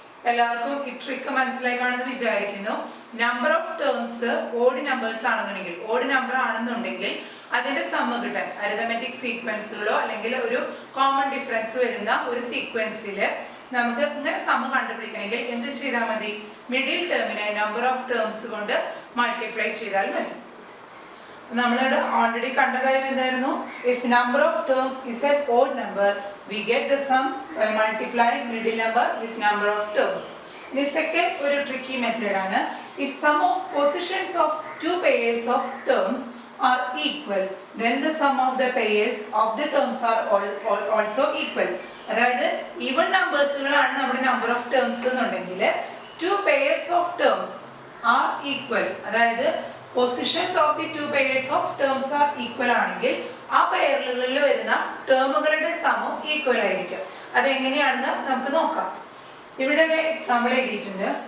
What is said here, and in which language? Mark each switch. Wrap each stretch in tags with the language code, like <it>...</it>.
<ml>എല്ലാവർക്കും ഈ ട്രിക്ക് മനസ്സിലായി കാണുമെന്ന് വിചാരിക്കുന്നു. Number of terms odd numbers ആണെന്നുണ്ടെങ്കിൽ ഓഡ് നമ്പർ ആണെന്നുണ്ടെങ്കിൽ അതിന്റെ സം കിട്ടാൻ അരിതമെറ്റിക് സീക്വൻസുകളോ അല്ലെങ്കിൽ ഒരു കോമൺ ഡിഫറൻസ് വരുന്ന ഒരു സീക്വൻസിൽ നമുക്ക് ഇങ്ങനെ സം കണ്ടുപിടിക്കണമെങ്കിൽ എന്ത് ചെയ്താൽ മതി? മിഡിൽ ടേമിനെ നമ്പർ ഓഫ് ടേംസ് കൊണ്ട് മൾട്ടിപ്ലൈ ചെയ്താൽ മതി. നമ്മളിവിടെ ഓൾറെഡി കണ്ട കാര്യം എന്തായിരുന്നു?</ml> <en>If number of terms is a odd number we get the sum by multiplying middle number with number of terms.</en> <ml>ഇനി സെക്കൻഡ് ഒരു ട്രിക്കി മെത്തേഡ് ആണ്.</ml> <en>if sum of positions of 2 pairs of terms are equal then the sum of the pairs of the terms are also equal.</en> <ml>അതായത് even നമ്പേഴ്സുകളാണ് നമ്മുടെ number of terms എന്നുണ്ടെങ്കിൽ</ml> <en>two pairs of terms are equal,</en> <ml>അതായത് positions of the two pairs of terms R equal ആണെങ്കിൽ ആ പെയറുകളിൽ വരുന്ന ടേമുകളുടെ സമം equal ആയിരിക്കും. അതെങ്ങനെയാണെന്ന് നമുക്ക് നോക്കാം. ഇവിടെ ഒരു എക്സാമ്പിൾ എഴുതിയിട്ടുണ്ട്.</ml>